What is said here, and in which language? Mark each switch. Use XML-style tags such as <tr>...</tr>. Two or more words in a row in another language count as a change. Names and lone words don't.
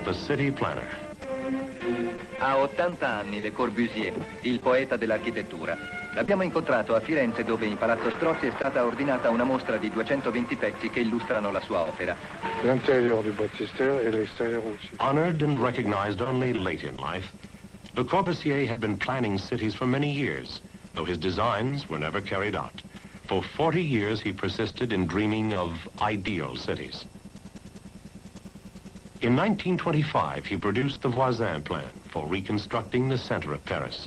<en>city planner.</en> <it>Ha 80 anni Le Corbusier, il poeta dell'architettura. L'abbiamo incontrato a Firenze, dove in Palazzo Strozzi è stata ordinata una mostra di 220 pezzi che illustrano la sua opera.</it> <fr>L'intérieur du baptistère et l'extérieur aussi.</fr> <en>Honored and recognized only late in life, Le Corbusier had been planning cities for many years, though his designs were never carried out. For 40 years, he persisted in dreaming of ideal cities. In 1925, he produced the Voisin plan for reconstructing the center of Paris.</en>